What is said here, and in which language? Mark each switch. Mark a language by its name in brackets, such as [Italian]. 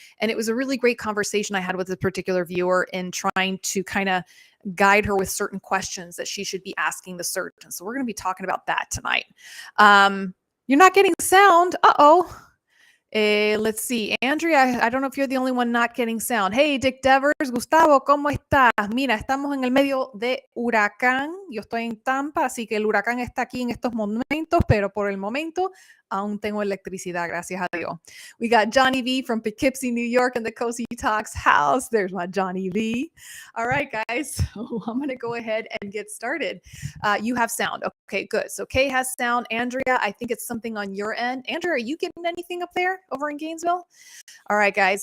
[English] And it was a really great conversation I had with this particular viewer in trying to kind of guide her with certain questions that she should be asking the surgeon. So we're going to be talking about that tonight. You're not getting sound. Uh-oh. Let's see. Andrea, I don't know if you're the only one not getting sound. [Spanish] Hey, Dick Devers. Gustavo, ¿cómo estás? Mira, estamos en el medio de huracán. Yo estoy en Tampa, así que el huracán está aquí en estos momentos, pero por el momento aún tengo electricidad, gracias a Dios. [English] We got Johnny V from Poughkeepsie, New York in the Cosi Talks house. There's my Johnny V. All right, guys. So I'm going to go ahead and get started. You have sound. Okay, good. So Kay has sound. Andrea, I think it's something on your end. Andrea, are you getting anything up there over in Gainesville? All right, guys.